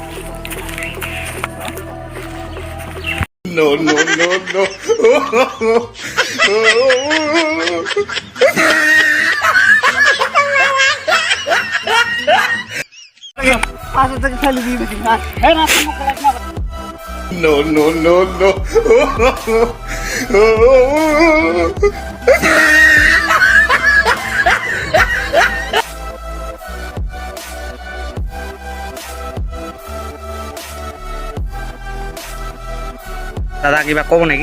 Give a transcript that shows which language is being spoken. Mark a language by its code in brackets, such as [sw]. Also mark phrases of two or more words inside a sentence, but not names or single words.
[en] No, no, no, no. [bn] পাশে থেকে ফেলে দিয়ে দিবি। এই না, তুমি খেলা না। [en] No, no, no, no. [as] দাদা কিবা ক'ব নেকি?